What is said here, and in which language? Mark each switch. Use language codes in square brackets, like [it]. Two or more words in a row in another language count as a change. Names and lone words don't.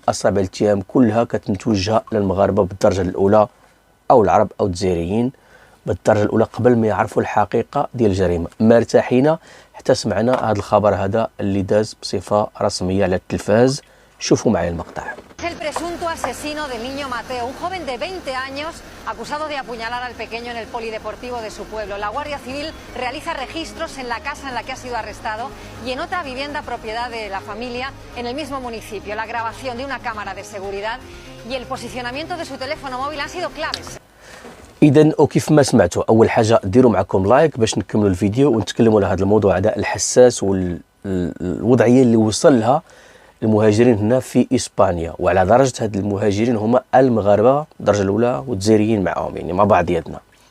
[ar] اصابع الاتهام كلها كتمتوجهه للمغاربه بالدرجه الاولى او العرب او الجزائريين بالدرجه الاولى قبل ما يعرفوا الحقيقه ديال الجريمه. ما ارتاحينا حتى سمعنا هذا الخبر هذا اللي داز بصفه رسميه على التلفاز. شوفوا معايا المقطع. [es] El presunto asesino del niño Mateo, un joven de 20 años acusado de apuñalar al pequeño en el polideportivo de su pueblo. La Guardia Civil realiza registros en la casa en la que ha sido arrestado y en otra vivienda propiedad de la familia en el mismo municipio. La grabación de una cámara de seguridad y el posicionamiento de su teléfono móvil han sido claves. [ar] إذن وكيف ما سمعتوا، أول حاجة ديروا معكم لايك باش نكملوا الفيديو ونتكلموا على هذا الموضوع هذا الحساس والوضعية اللي وصل لها المهاجرين هنا في إسبانيا، وعلى درجة هاد المهاجرين هما المغاربة الدرجة الأولى والجزائريين معاهم، يعني مع بعضياتنا.